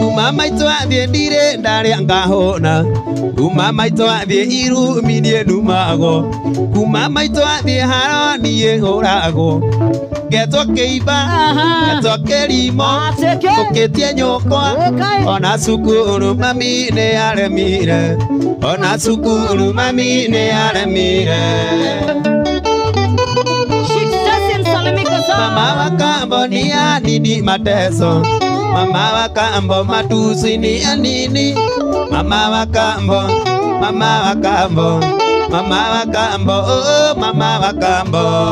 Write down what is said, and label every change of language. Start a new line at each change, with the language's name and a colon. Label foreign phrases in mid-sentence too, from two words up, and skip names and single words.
Kikuyu: Kuma maitũ athiĩ ndirĩ ndarĩa ngahũna Kuma maitũ athiĩ irumi niĩ ndumagwo Kuma maitũ athiĩ haro niĩ hũragwo Ngetwo kĩimba, ngetwo kĩrimũ Ũkĩtie nyũkwa Ona cukuru mami nĩ aremire Ona cukuru mami nĩ aremire
Swahili: Mama wa kambo ni anini mateso Mama wa kambo matusi ni anini Mama wa kambo Mama wa kambo Mama wa kambo Oh mama wa kambo